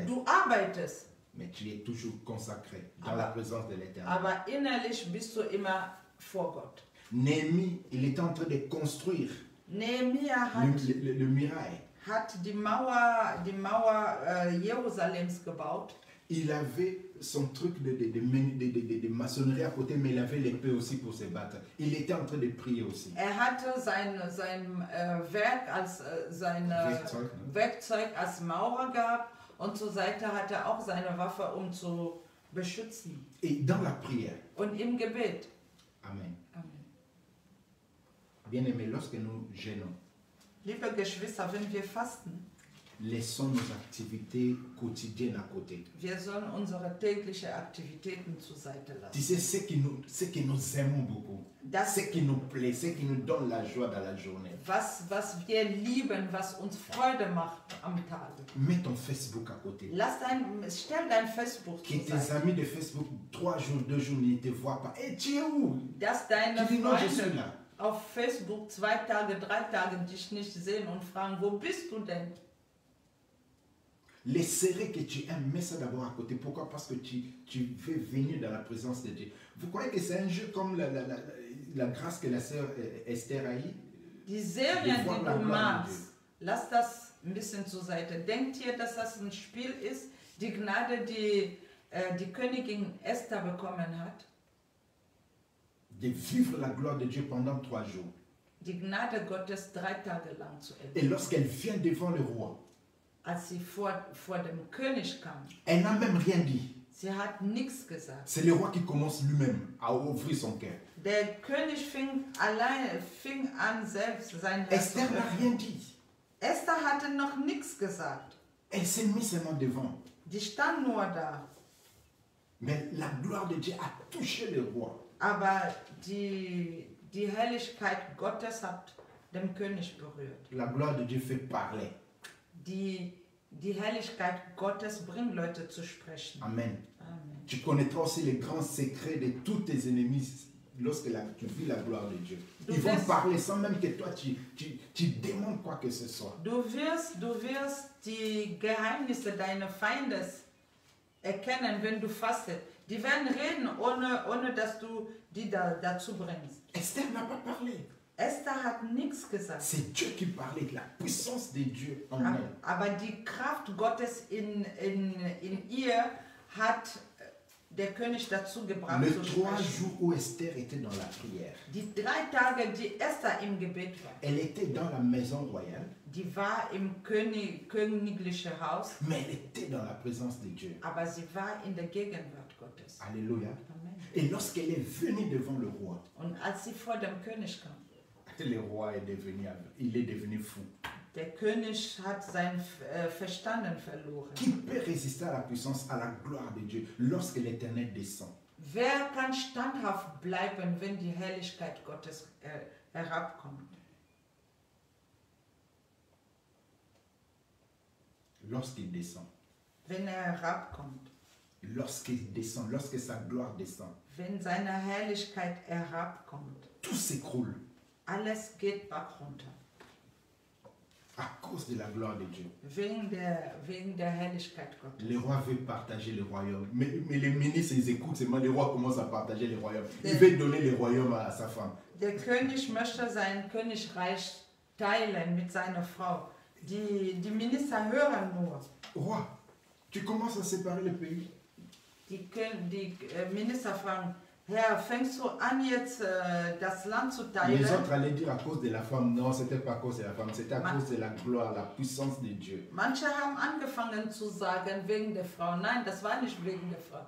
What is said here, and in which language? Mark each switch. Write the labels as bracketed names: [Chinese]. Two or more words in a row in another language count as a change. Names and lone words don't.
[German] du arbeitest. [French] Mais tu es toujours consacré dans la présence de l'Éternel. [German] Aber innerlich bist du immer vor Gott. [French] Néhémie, il était en train de construire [German] Nehemia [French] le muraille. [German] hat die Mauer Jerusalems gebaut. [French] Il avait son truc de maçonnerie à côté, mais il avait l'épée aussi pour se battre. Il était en train de prier aussi. [German] Hatte sein Werk als Werkzeug als Maurer gehabt und zur Seite hat auch seine Waffe, zu beschützen. [French] Et dans la prière. [German] Und im Gebet. [French] Amen. [German] Amen. [French] Bien-aimés, lorsque nous jeûnons, [German] liebe Geschwister, wenn wir fasten, [French] laissons nos activités quotidiennes à côté. [German] Wir sollen unsere täglichen Aktivitäten zur Seite lassen. [French] Tu sais, ce que nous aimons beaucoup, ce qui nous plaît, ce qui nous donne la joie dans la journée. [German] Was wir lieben, was uns Freude macht am Tag. [French] Mets ton Facebook à côté. [German] Stell dein Facebook [French] Que [German] zur [French] tes [German] Seite. [French] amis de Facebook, 3 jours, 2 jours, ne te voient pas. Et tu es où? [German] Dass deine [French] Tu dis non, je suis [German] Freunde [French] là. [German] auf Facebook 2 Tage, 3 Tage dich nicht sehen und fragen, wo bist du denn? [French] Les serrés que tu aimes, mets ça d'abord à côté. Pourquoi? Parce que tu veux venir dans la présence de Dieu. Vous croyez que c'est un jeu comme la grâce que la sœur Esther a eue? [German] Die Serien, die du magst, lass das ein bisschen zur Seite. Denkt ihr, dass das ein Spiel ist? Die Gnade, die die Königin Esther bekommen hat? [French] De vivre la gloire de Dieu pendant 3 jours. [German] Die Gnade Gottes 3 Tage lang zu [French] Et [German] erleben. [French] lorsqu'elle vient devant le roi, [German] Als sie vor dem König kam, [French] elle n'a même rien dit. [German] sie hat nichts gesagt. [French] C'est le roi qui commence lui-même à ouvrir son cœur. [German] Der König fing an, selbst sein Herz zu [French] Esther n'a [German] öffnen. [French] rien dit. [German] Esther hatte noch nichts gesagt. [French] Elle s'est mise seulement devant. [German] Die stand nur da. [French] Mais la gloire de Dieu a touché le roi. [German] Aber die Herrlichkeit Gottes hat den König berührt. [French] La gloire de Dieu fait parler. [German] Die Herrlichkeit Gottes bringt Leute zu sprechen. [French] Amen. [German] Amen. [French] Tu connaîtras aussi les grands secrets de tous tes ennemis lorsque tu vis la gloire de Dieu. Ils vont parler sans même que toi tu demandes quoi que ce soit. [German] Du wirst die Geheimnisse deines Feindes erkennen, wenn du fastest. Die werden reden, ohne dass du die dazu bringst. [French] Esther n'a pas parlé. [German] Esther hat nichts gesagt. [French] C'est Dieu qui parlait, de la puissance de Dieu en elle. [German] Aber die Kraft Gottes in ihr hat der König dazu gebracht [French] Les [German] zu [French] 3 [German] sprechen. [French] jours où Esther était dans la prière, [German] Die 3 Tage, die Esther im Gebet war, [French] elle était dans la maison royale, [German] die war im königlichen Haus, [French] mais elle était dans la présence de Dieu. [German] aber sie war in der Gegenwart Gottes. [French] Alléluia. [German] Amen. [French] Et lorsqu'elle est venue devant le roi, [German] Und als sie vor dem König kam, [French] le roi est devenu fou. [German] der König hat sein Verstanden verloren. [French] Qui peut résister à la puissance, à la gloire de Dieu lorsque l'Éternel descend? [German] Wer kann standhaft bleiben, wenn die Herrlichkeit Gottes herabkommt? [French] Lorsqu'il descend, [German] Wenn herabkommt, [French] lorsqu'il descend, lorsque sa gloire descend, [German] wenn seine Herrlichkeit herabkommt, [French] tout s'écroule [German] alles geht bach runter. [French] à cause de la gloire de Dieu. [German] Wegen der Herrlichkeit Gottes. [French] Le roi veut partager le royaume. Mais les ministres, ils écoutent seulement. Le roi commence à partager le royaume. Il veut donner le royaume à sa femme. [German] Der König möchte sein Königreich teilen mit seiner Frau. Die Minister hören nur. [French] Roi, tu commences à séparer le pays. [German] Die Minister fragen, Herr, fängst du an jetzt das Land zu teilen? [French] Les autres allaient dire à cause de la femme. Non, ce n'était pas à cause de la femme. C'était à cause de la gloire, la puissance de Dieu. [German] Manche haben angefangen zu sagen, wegen der Frau. Nein, das war nicht wegen der Frau.